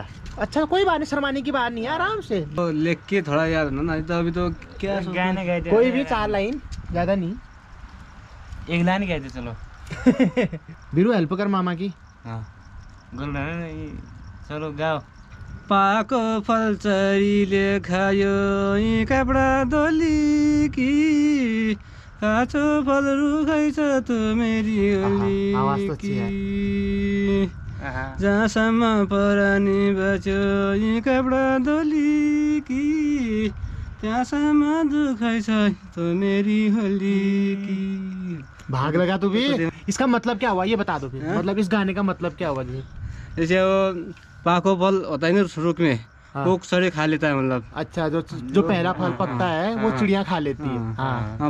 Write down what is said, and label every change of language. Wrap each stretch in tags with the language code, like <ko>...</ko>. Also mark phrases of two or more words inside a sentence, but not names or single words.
<hi>अच्छा कोई बात नहीं, शर्माने की बात नहीं है, आराम से तो लिख के थोड़ा याद ना, नहीं तो अभी तो क्या गाने गाए थे, कोई भी 4 लाइन, ज्यादा नहीं, 1 लाइन गाए थे। चलो बीरू हेल्प कर मामा की। हाँ चलो गाओ।</hi> <ne>पाको फल चरीले खायो यी कपडा दोली कि, काँचो फल रुखाइछ त मेरी होली कि, जहाँसम्म परानी बच्यो यी कपडा दोली कि, त्यहाँसम्म दुखाइछ त मेरी होली कि।</ne> <hi>भाग लगा तू भी। इसका मतलब क्या हुआ ये बता दो फिर, मतलब इस गाने का मतलब क्या हुआ जी? जैसे वो पाको फल होता है ना रुख में, वो सड़े खा लेता है, मतलब अच्छा जो पहला फल पकता है वो चिड़िया खा लेती है। हाँ,</hi>